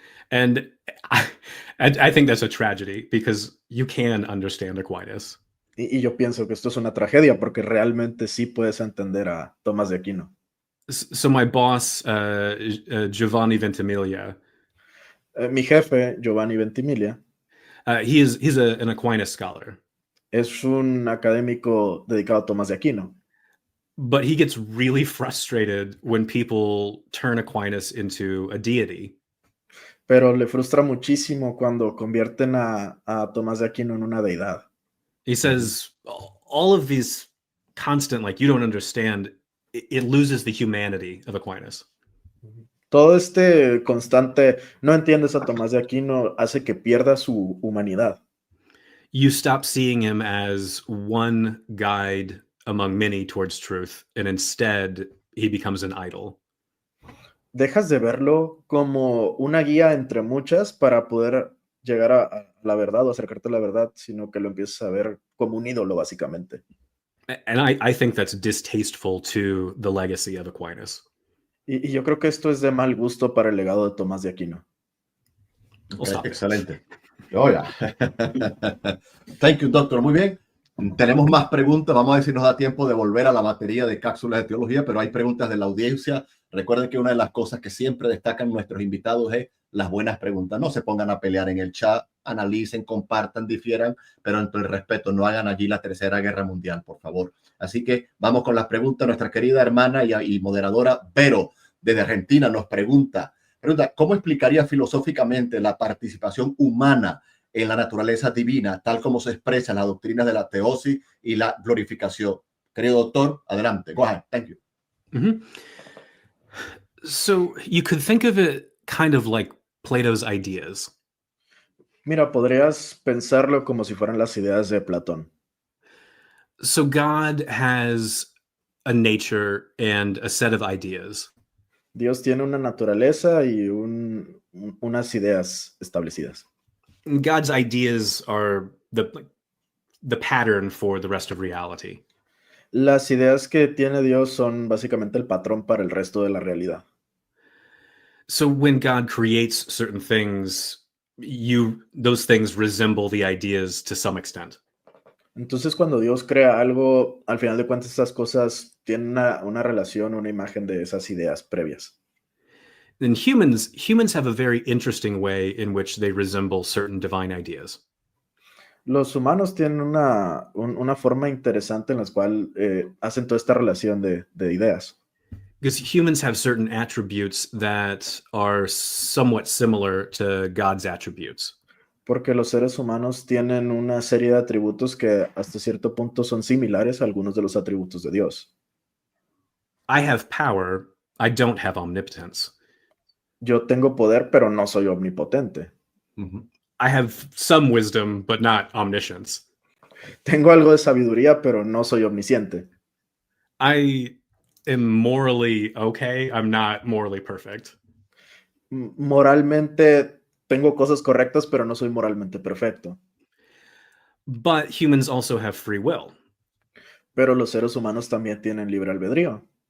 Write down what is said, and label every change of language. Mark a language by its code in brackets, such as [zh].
[en] And I think that's a tragedy because you can understand Aquinas. [es] Y yo pienso que esto es una tragedia porque realmente sí puedes entender a Tomás de Aquino. [en] So my boss, Giovanni Ventimiglia, [es] Mi jefe, Giovanni Ventimiglia, [en] he's an Aquinas scholar, [es] es un académico dedicado a Tomás de Aquino. [en] but he gets really frustrated when people turn Aquinas into a deity. [es] Pero le frustra muchísimo cuando convierten a Tomás de Aquino en una deidad. [en] He says all of these constant, like, you don't understand, it loses the humanity of Aquinas. [es] Todo este constante, no entiendes a Tomás de Aquino, hace que pierda su humanidad. [en] You stop seeing him as one guide among many towards truth, and instead he becomes an idol. [es] Dejas de verlo como una guía entre muchas para poder llegar a la verdad o acercarte a la verdad, sino que lo empiezas a ver como un ídolo, básicamente. [en] And I think that's distasteful to the legacy of Aquinas. [es] Y yo creo que esto es de mal gusto para el legado de Tomás de Aquino. [en] stop it. [es] Excelente. Oiga. [en] Thank you, doctor. [es] Muy bien. Tenemos más preguntas. Vamos a ver si nos da tiempo de volver a la batería de cápsulas de teología, pero hay preguntas de la audiencia. Recuerden que una de las cosas que siempre destacan nuestros invitados es las buenas preguntas. No se pongan a pelear en el chat, analicen, compartan, difieran, pero entre el respeto, no hagan allí la Tercera Guerra Mundial, por favor. Así que vamos con las preguntas. Nuestra querida hermana y moderadora Vero, desde Argentina, nos pregunta, ¿cómo explicaría filosóficamente la participación humana en la naturaleza divina, tal como se expresa en las doctrinas de la teosis y la glorificación? Querido doctor, adelante. [en] Go ahead. Thank you. Mm-hmm. So you could think of it kind of like Plato's ideas. [es] Mira, podrías pensarlo como si fueran las ideas de Platón. [en] So God has a nature and a set of ideas. [es] Dios tiene una naturaleza y unas ideas establecidas. [en] God's ideas are the pattern for the rest of reality. [es] Las ideas que tiene Dios son básicamente el patrón para el resto de la realidad. [en] So when God creates certain things, those things resemble the ideas to some extent. [es] Entonces, cuando Dios crea algo, al final de cuentas, estas cosas tienen una relación, una imagen de esas ideas previas. [en] And humans have a very interesting way in which they resemble certain divine ideas. [es] Los humanos tienen una forma interesante en la cual hacen toda esta relación de ideas. [en] Because humans have certain attributes that are somewhat similar to God's attributes. [es] Porque los seres humanos tienen una serie de atributos que hasta cierto punto son similares a algunos de los atributos de Dios. [en] I have power, I don't have omnipotence. [es] Yo tengo poder, pero no soy omnipotente. Mm-hmm. [en] I have some wisdom, but not omniscience. [es] Tengo algo de sabiduría, pero no soy omnisciente. [en] I am morally okay. I'm not morally perfect. [es] Moralmente tengo cosas correctas, pero no soy moralmente perfecto. [en] But humans also have free will. [es] Pero los seres humanos también tienen libre albedrío.